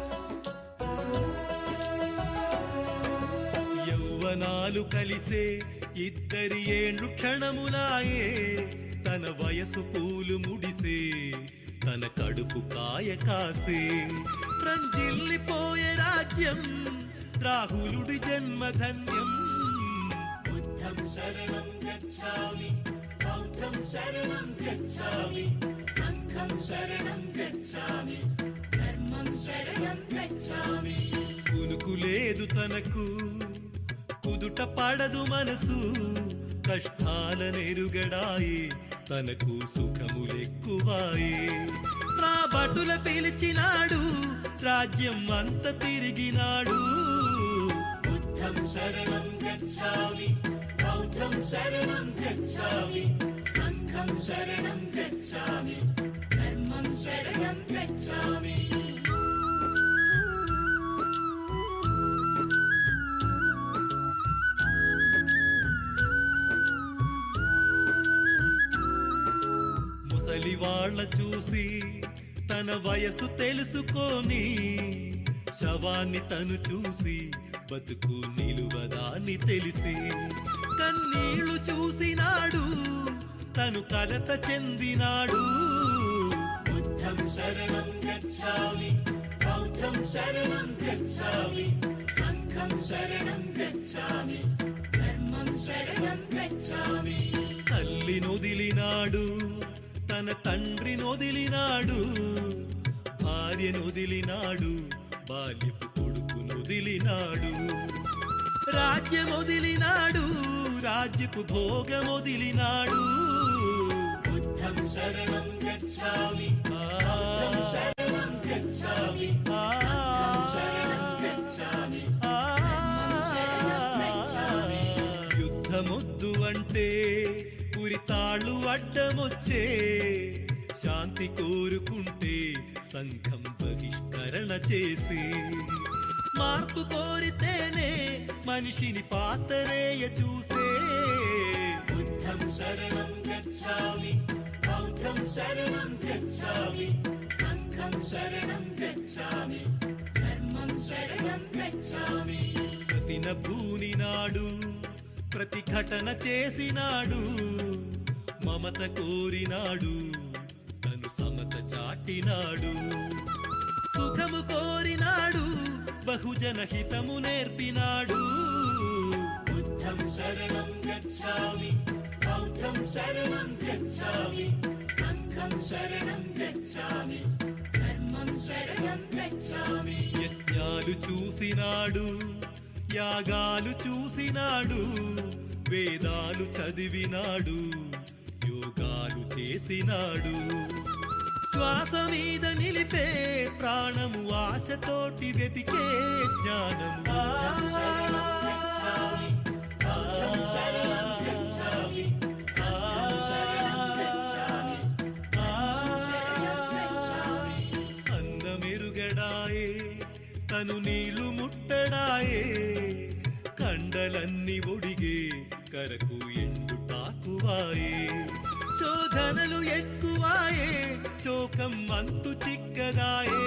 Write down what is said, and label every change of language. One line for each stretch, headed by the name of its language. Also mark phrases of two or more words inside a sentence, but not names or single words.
Telugu: యౌవనాలు కలిసే ఇద్దరి ఏండ్లు క్షణములాయే తన వయసు పూలు ముడిసే తన కడుపు కాయ కాసే రంజిల్లిపోయే రాజ్యం రాహులుడి జన్మధన్యం
Sanskrit: बुद्धं शरणं गच्छामि बौद्धं शरणं गच्छामि संघं शरणं गच्छामि धर्मं शरणं गच्छामि
Telugu: కునుకులేదు తనకు కుదుట పడదు మనసు కష్టాలనెరుగడాయి తనకు సుఖములెక్కువాయి రాబటుల పిలిచినాడు రాజ్యం అంత తిరిగినాడు
Sanskrit: बुद्धं शरणं गच्छामि बौद्धं शरणं गच्छामि संघं शरणं गच्छामि धर्मं शरणं गच्छामि
Telugu: ముసలి వాళ్ళ చూసి తన వయసు తెలుసుకొని శవాన్ని తను చూసి బతుకు నిలువదాన్ని తెలిసి కన్నీళ్లు చూసినాడు తను కలత చెందినాడు
Sanskrit: बुद्धं शरणं गच्छामि बौद्धं शरणं गच्छामि संघं शरणं गच्छामि धर्मं शरणं गच्छामि
Telugu: తల్లి నొదిలినాడు తన తండ్రి నొదిలినాడు భార్య నొదిలినాడు బాల్యపు కొడుకు నొదిలినాడు రాజ్యమొదిలినాడు రాజ్యపు భోగమొదిలినాడు
Sanskrit: बुद्धं शरणं गच्छामि बौद्धं शरणं गच्छामि संघं शरणं गच्छामि शरणं गच्छामि
Telugu: యుద్ధమొద్దు అంటే ఉరితాళ్ళు అడ్డమొచ్చే శాంతి కోరుకుంటే సంఘం బహిష్కరణ చేసి మార్పు కోరితేనే మనిషిని పాతరేయ చూసే
Sanskrit: बुद्धं शरणं गच्छामि बौद्धं शरणं गच्छामि संघं शरणं गच्छामि धर्मं शरणं गच्छामि
Telugu: ప్రతిన భూనినాడు ప్రతిఘటన చేసినాడు మమత కోరినాడు తను సమత చాటినాడు సుఖము కోరినాడు బహుజన హితము నేర్పినాడు
Sanskrit: बुद्धं शरणं गच्छामि बौद्धं शरणं गच्छामि संघं शरणं गच्छामि धर्मं शरणं गच्छामि
Telugu: యజ్ఞాలు చూసినాడు యాగాలు చూసినాడు వేదాలు చదివినాడు యోగాలు చేసినాడు శ్వాస మీద నిలిపే ప్రాణము ఆశతోటి వెతికే జ్ఞానము
Sanskrit: शरणं गच्छामि बौद्धं शरणं गच्छाమి సంఘం శరణం గచ్ఛామి శరణం గచ్ఛామి
Telugu: అందమెరుగడాయే తను నీళ్లు ముట్టడాయే కండలన్నీ ఒడిగే కరకు ఎండుటాకువాయే శోధనలు ఎక్కువాయే శోకం అంతు చిక్కదాయే